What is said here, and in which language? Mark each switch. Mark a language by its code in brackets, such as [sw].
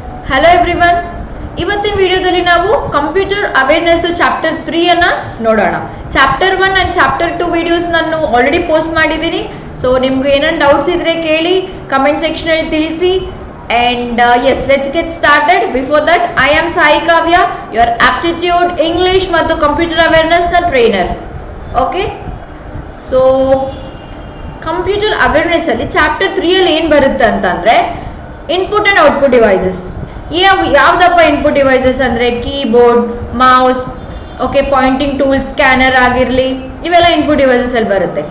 [kn] Hello everyone, ಇವತ್ತಿನ ವಿಡಿಯೋದಲ್ಲಿ ನಾವು ಕಂಪ್ಯೂಟರ್ ಅವೇರ್ನೆಸ್ ಚಾಪ್ಟರ್ 3 ಅನ್ನ ನೋಡೋಣ. ಚಾಪ್ಟರ್ 1 ಅಂಡ್ ಚಾಪ್ಟರ್ 2 ವಿಡಿಯೋಸ್ ನಾನು ಆಲ್ರೆಡಿ ಪೋಸ್ಟ್ ಮಾಡಿದ್ದೀನಿ. ಸೊ ನಿಮ್ಗೆ ಏನೇನು ಡೌಟ್ಸ್ ಇದ್ರೆ ಕೇಳಿ, ಕಮೆಂಟ್ ಸೆಕ್ಷನ್ ಅಲ್ಲಿ ತಿಳಿಸಿ. [en] And yes, let's get started. Before that, I am Sai Kavya, your aptitude English ಮತ್ತು computer awareness ನ trainer. [kn] Okay, so computer awareness ಅಲ್ಲಿ ಚಾಪ್ಟರ್ 3 ಅಲ್ಲಿ ಏನು ಬರುತ್ತೆ ಅಂತಂದ್ರೆ ಇನ್ಪುಟ್ ಅಂಡ್ ಔಟ್ಪುಟ್ ಡಿವೈಸಸ್. ಯಾವ್ದಪ್ಪ ಇನ್ಪುಟ್ ಡಿವೈಸಸ್ ಅಂದ್ರೆ keyboard, mouse, okay, Poynting tool, scanner ಆಗಿರಲಿ, ಇವೆಲ್ಲ ಇನ್ಪುಟ್ ಡಿವೈಸಸ್ ಅಲ್ಲಿ ಬರುತ್ತೆ.